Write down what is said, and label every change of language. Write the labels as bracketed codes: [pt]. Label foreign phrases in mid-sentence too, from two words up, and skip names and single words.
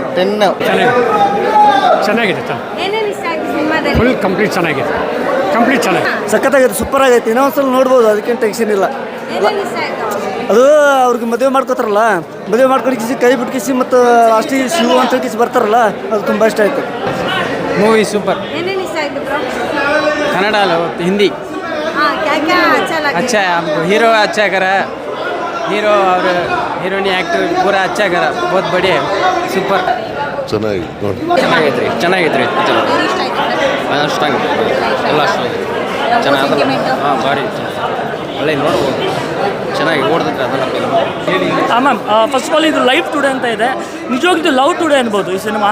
[kn] ಚೆನ್ನಾಗಿದೆ. [en] full complete [kn] ಚೆನ್ನಾಗಿದೆ. ಸಖತ್ತಾಗೈತೆ, ಸೂಪರ್ ಆಗೈತೆ. ಇನ್ನೊಂದ್ಸಲ ನೋಡ್ಬೋದು, ಅದಕ್ಕೇನು ಟೆನ್ಷನ್ ಇಲ್ಲ. ಅದು ಅವ್ರಿಗೆ ಮದುವೆ ಮಾಡ್ಕೋತಾರಲ್ಲ, ಮದುವೆ ಮಾಡ್ಕೊಂಡು ಕಿಸಿ ಕೈ ಬಿಟ್ಕಿಸಿ ಮತ್ತು ಲಾಸ್ಟಿಗೆ ಶಿವ ಅಂತ ಕಿಸಿ ಬರ್ತಾರಲ್ಲ, ಅದು ತುಂಬ ಇಷ್ಟ ಆಯಿತು. ಮೂವಿ ಸೂಪರ್. [hi] कन्नड़ हिंदी अच्छा है, हमको हीरो अच्छा करा, हीरो और हीरोइन एक्ट पूरा अच्छा करा, बहुत बढ़िया है, सुपर. [kn] ಚೆನ್ನಾಗೈತ್ರಿ ಎಲ್ಲ ಚೆನ್ನಾಗಿ ಹಾಂ ಭಾರಿ ಒಳ್ಳೆ ನೋಡ್ಬೋದು, ಚೆನ್ನಾಗಿ ಓಡ್ತೈತೆ ಅದೆಲ್ಲ ಹೇಳಿ. ಹಾಂ ಮ್ಯಾಮ್, [en] first of all [kn] ಇದು [en] life today [kn] ಅಂತ ಇದೆ, ನಿಜವಾಗ್ಲೂ ಇದು ಲವ್ ಟುಡೇ ಅನ್ಬೋದು ಈ ಸಿನಿಮಾ.